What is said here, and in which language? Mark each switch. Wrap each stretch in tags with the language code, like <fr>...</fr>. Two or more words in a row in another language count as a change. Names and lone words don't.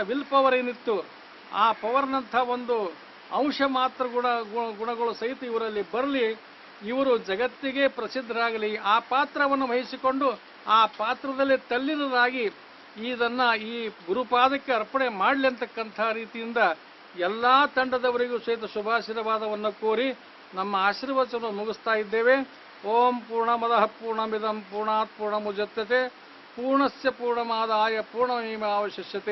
<en>will power</en> <kn>ಏನಿತ್ತು, ಆ ಪವರ್ನಂಥ ಒಂದು ಅಂಶ ಮಾತ್ರ ಗುಣಗಳು ಸಹಿತ ಇವರಲ್ಲಿ ಬರಲಿ, ಇವರು ಜಗತ್ತಿಗೆ ಪ್ರಸಿದ್ಧರಾಗಲಿ, ಆ ಪಾತ್ರವನ್ನು ವಹಿಸಿಕೊಂಡು ಆ ಪಾತ್ರದಲ್ಲಿ ತಲ್ಲೀನರಾಗಿ ಇದನ್ನು ಈ ಗುರುಪಾದಕ್ಕೆ ಅರ್ಪಣೆ ಮಾಡಲಿ ಅಂತಕ್ಕಂಥ ರೀತಿಯಿಂದ ಎಲ್ಲ ತಂಡದವರಿಗೂ ಸಹಿತ ಶುಭಾಶೀರ್ವಾದವನ್ನು ಕೋರಿ ನಮ್ಮ ಆಶೀರ್ವಚನವನ್ನು ಮುಗಿಸ್ತಾ ಇದ್ದೇವೆ.</kn> <sa>ಓಂ ಪೂರ್ಣಮದಃ ಪೂರ್ಣಮಿದಂ ಪೂರ್ಣಾತ್ ಪೂರ್ಣಮುದಚ್ಯತೆ ಪೂರ್ಣಸ್ಯ ಪೂರ್ಣಮಾದಾಯ ಪೂರ್ಣಮೇವಾವಶಿಷ್ಯತೆ.</sa>